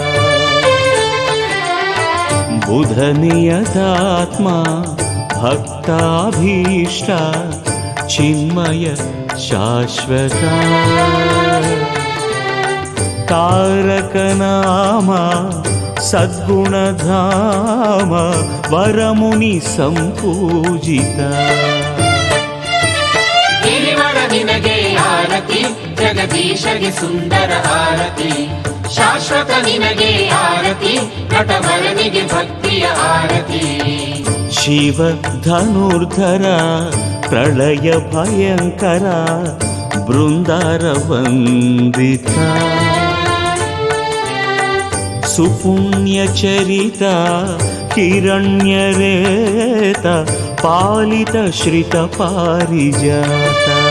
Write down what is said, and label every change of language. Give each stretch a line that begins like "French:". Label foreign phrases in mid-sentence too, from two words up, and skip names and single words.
Sanskrit: ಬುಧ ನಿಯತಾತ್ಮ ಭಕ್ತಾಭೀಷ್ಟ ಚಿನ್ಮಯ ಶಾಶ್ವತ ತಾರಕ ನಾಮ ಸದ್ಗುಣಧಾಮ ವರಮುನಿ ಸಂಪೂಜಿತ
Kannada: ಗಿರಿವರ ನಿನಗೆ ಆರತಿ ಜಗದೀಶಗೆ ಸುಂದರ ಆರತಿ ಶಾಶ್ವತ ನಿನಗೆ ಆರತಿ ನಟವರನಿಗೆ ಭಕ್ತಿಯ ಆರತಿ
Sanskrit: ಶಿವ ಧನುರ್ಧರ ಪ್ರಳಯ ಭಯಂಕರ ಬೃಂದಾರ ವಂದಿತ ಸುಪುಣ್ಯ ಚರಿತ ಹಿರಣ್ಯರೇತ ಪಾಲಿತ ಶ್ರಿತ ಪಾರಿಜಾತ